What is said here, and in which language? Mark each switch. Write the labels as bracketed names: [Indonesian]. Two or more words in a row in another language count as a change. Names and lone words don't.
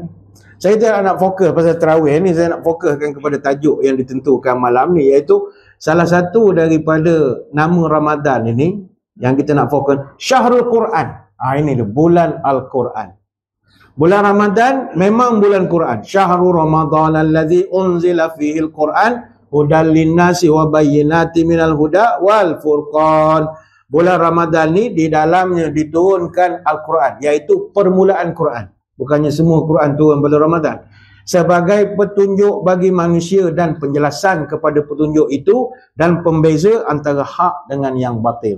[Malay] Saya tak nak fokus pasal tarawih ni, saya nak fokuskan kepada tajuk yang ditentukan malam ni, iaitu salah satu daripada nama Ramadan ini yang kita nak fokus, Syahrul Quran. Ini dia, bulan Al-Quran. Bulan Ramadan memang bulan Quran. [Arabic] شهر رمضان الذي أنزل فيه القرآن هدى للناس وبينات من الهدى والفرقان. [Malay] Bulan Ramadan ni di dalamnya diturunkan Al-Quran, iaitu permulaan Quran. Bukannya semua Quran turun pada Ramadan. Sebagai petunjuk bagi manusia dan penjelasan kepada petunjuk itu dan pembeza antara hak dengan yang batil.